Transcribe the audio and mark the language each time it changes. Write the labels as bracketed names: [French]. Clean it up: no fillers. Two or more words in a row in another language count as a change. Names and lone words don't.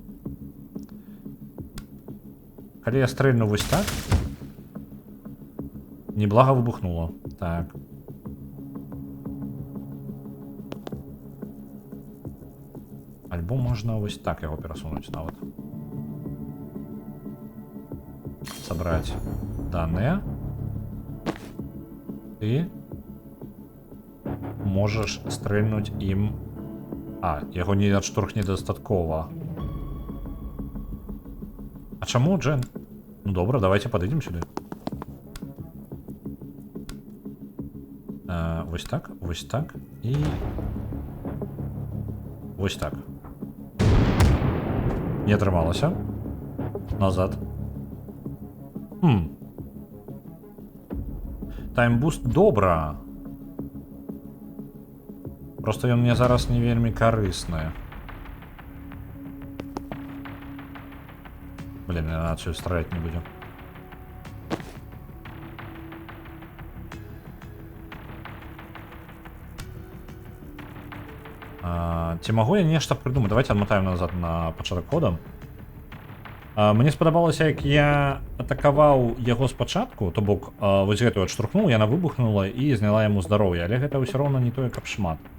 [Belarusian] Калі я стрэльну вось так... Неблага выбухнула. Так. Альбо можна вось так яго перасунуць нават. [Russian] Собрать данные. Ты можешь стрельнуть им. [Belarusian] Яго не адштурхне дастаткова. А чаму, Джен? Ну добра, [Russian] давайте подойдем сюда. [Belarusian] Вось так и вось так. Не атрымалася. Назад. Таймбуст добра. Просто ён мне зараз не вельмі карысны. [Russian] Блин, я отсюда стрелять не будем. [Belarusian] Ці магу я нешта придумаць? Давайте адмотаем назад на пачатак кода. Мне спадабалася, як я атакаваў яго спачатку, то бок вось гэтую адштурхнуў, яна выбухнула і зняла яму здароўе, але гэта ўсё роўна не тое, каб шмат.